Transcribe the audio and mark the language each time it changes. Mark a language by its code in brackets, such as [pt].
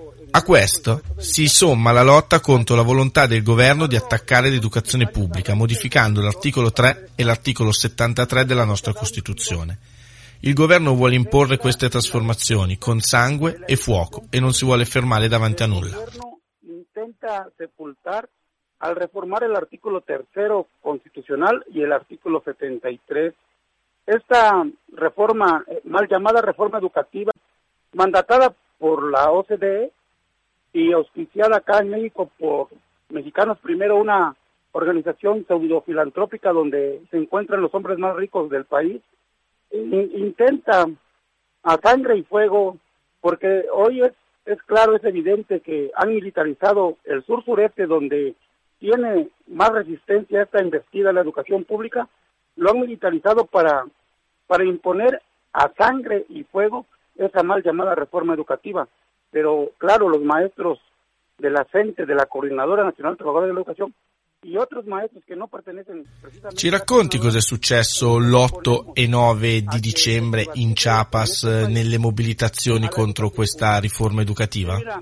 [it] A questo si somma la lotta contro la volontà del governo di attaccare l'educazione pubblica, modificando l'articolo 3 e l'articolo 73 della nostra Costituzione. Il governo vuole imporre queste trasformazioni con sangue e fuoco e non si vuole fermare davanti a nulla. [es] Intenta sepultar al reformar el artículo tercero constitucional y el artículo 73. Esta reforma, mal llamada reforma educativa, mandatada por la OCDE y auspiciada acá en México por Mexicanos Primero, una organización pseudofilantrópica donde se encuentran los hombres más ricos del país, intenta a sangre y fuego, porque hoy es claro, es evidente que han militarizado el sur sureste, donde tiene más resistencia esta investida en la educación pública, lo han militarizado para imponer a sangre y fuego esa mal llamada reforma educativa. Pero claro, los maestros de la CENTE, de la Coordinadora Nacional de Trabajadores de la Educación, y otros maestros que no pertenecen precisamente... [it] ¿Ci racconti cosa è successo l'8 e 9 di dicembre in Chiapas nelle mobilitazioni contro questa riforma educativa?